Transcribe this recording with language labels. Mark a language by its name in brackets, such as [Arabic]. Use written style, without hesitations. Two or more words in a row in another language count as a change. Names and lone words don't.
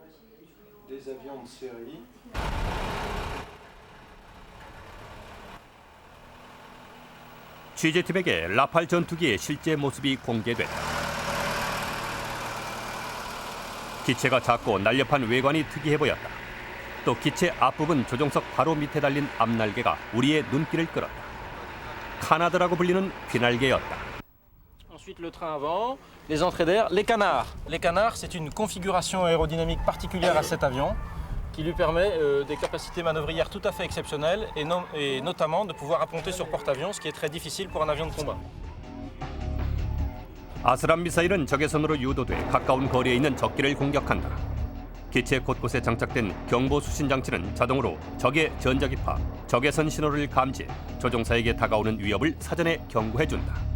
[Korean] 취재팀에게 라팔 전투기의 실제 모습이 공개됐다. 기체가 작고 날렵한 외관이 특이해 보였다. 또 기체 앞부분 조종석 바로 밑에 달린 앞날개가 우리의 눈길을 끌었다. 카나드라고 불리는 귀날개였다. [French] Ensuite le train avant, les entrées d'air, les canards. Les canards, c'est une configuration aérodynamique particulière à cet avion qui lui permet des capacités manœuvrières tout à fait exceptionnelles et notamment de pouvoir apponter sur porte-avions, ce qui est très difficile pour un avion de combat. [Korean] 아스람 미사일은 적외선으로 유도돼 가까운 거리에 있는 적기를 공격한다. 기체 곳곳에 장착된 경보 수신 장치는 자동으로 적의 전자기파, 적외선 신호를 감지해 조종사에게 다가오는 위협을 사전에 경고해준다.